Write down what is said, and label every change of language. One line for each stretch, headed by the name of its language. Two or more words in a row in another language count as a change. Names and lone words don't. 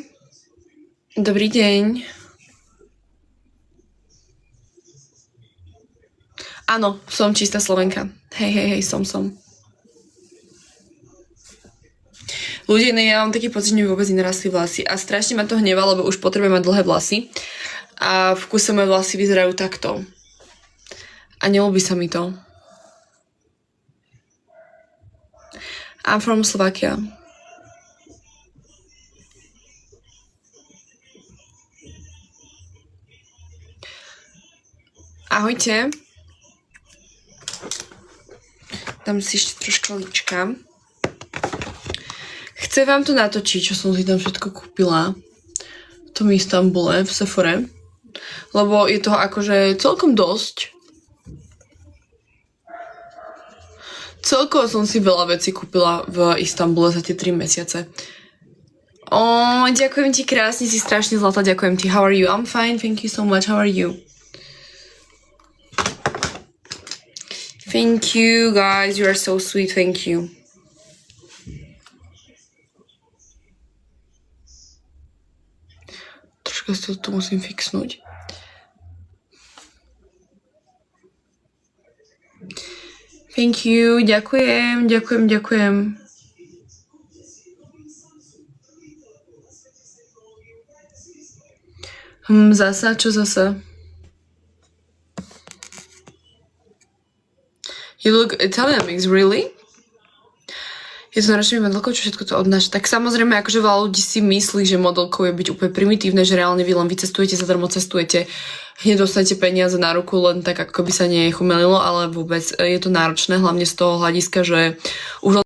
Slovak: Dobrý deň. Áno, som čistá Slovenka. Hej, som. Ľudia, ja mám taký pocit, že mi vôbec nenarastli vlasy a strašne ma to hnevá, lebo už potrebujem mať dlhé vlasy a v kuse moje vlasy vyzerajú takto. A neľúbi sa mi to.
English: I'm from Slovakia.
Slovak: Ahojte. Dám si ešte troška líčka. Chcem vám to natočiť, čo som si tam všetko kúpila v tom Istanbule, v Sephore. Lebo je toho akože celkom dosť. Celkovo som si veľa vecí kúpila v Istanbule za tie 3 mesiace. Ďakujem ti krásne, si strašne zlatá, ďakujem ti.
English: How are you? I'm fine, thank you so much. How are you? Thank you, guys. You are so sweet. Thank you.
Slovak: Troška si to tu musím fixnúť.
English: Thank you.
Slovak: Ďakujem. Zasa? Čo zasa?
English: You look Italian mix, really?
Slovak: Je to náročné modelkou, čo všetko to odnáša. Tak samozrejme, akože veľa ľudí si myslí, že modelkou je byť úplne primitívne, že reálne vy len vycestujete, zadarmo cestujete, hneď dostanete peniaze na ruku, len tak ako by sa nechumelilo, ale vôbec je to náročné, hlavne z toho hľadiska, že už